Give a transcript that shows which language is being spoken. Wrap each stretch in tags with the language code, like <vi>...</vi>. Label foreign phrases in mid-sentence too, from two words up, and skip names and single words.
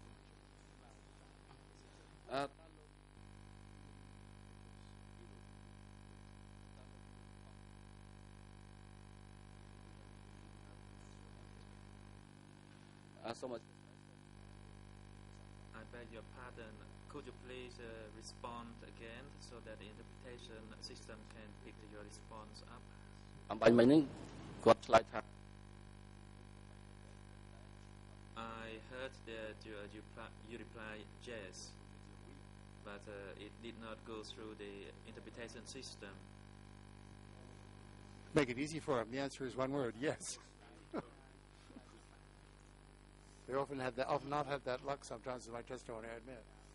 <en>So much. I beg your pardon. Could you please respond again so that the interpretation system can pick your response up?</en> <km>អំបញ្ញមិញហ្នឹងគាត់ឆ្លើយថា</km> <en>I heard that you replied yes, but it did not go through the interpretation system. Make it easy for him. The answer is one word, yes. They often not have that luck sometimes in my testimony, I admit.</en>